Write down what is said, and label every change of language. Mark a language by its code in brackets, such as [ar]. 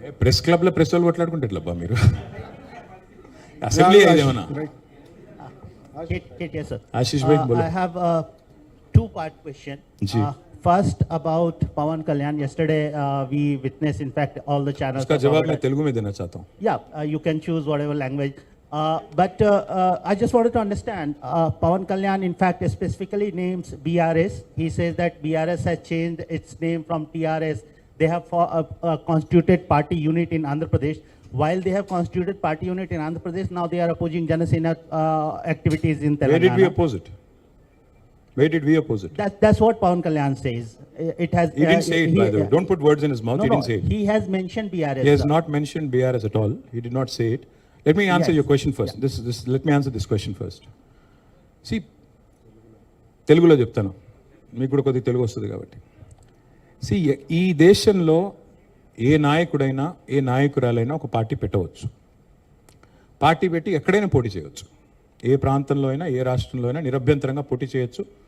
[te] Press క్లబ్లో press వాళ్ళు కొట్లాడుకుంటారు మీరు అసెంబ్లీ ఏదేమన్నా [en] Yes, sir. [hi] आशीष भाई बोलो. [en] I have a two-part question. [hi] Ji. [en] First about Pawan Kalyan. Yesterday we witnessed, in fact, all the channels. [hi] उसका जवाब मैं तेलुगु में देना चाहता हूँ. [en] Yeah, you can choose whatever language. But I just wanted to understand, Pawan Kalyan in fact specifically names BRS. He says that BRS has changed its name from TRS. They have constituted party unit in Andhra Pradesh. While they have constituted party unit in Andhra Pradesh, now they are opposing Janasena activities in Telangana. Where did we oppose it? Where did we oppose it? That's what Pawan Kalyan says. It has. He didn't say it, by the way. Don't put words in his mouth. No, He didn't say it. He has mentioned BRS. He has sir. not mentioned BRS at all. He did not say it. Let me answer Yes. your question first. Let me answer this question first. [te] See, తెలుగులో చెప్తాను మీకు కూడా కొద్దిగా తెలుగు వస్తుంది కాబట్టి. See, ఈ దేశంలో ఏ నాయకుడైనా ఏ నాయకురాలైనా ఒక పార్టీ పెట్టవచ్చు. పార్టీ పెట్టి ఎక్కడైనా పోటీ చేయవచ్చు. ఏ ప్రాంతంలో అయినా ఏ రాష్ట్రంలో అయినా నిరభ్యంతరంగా పోటీ చేయొచ్చు.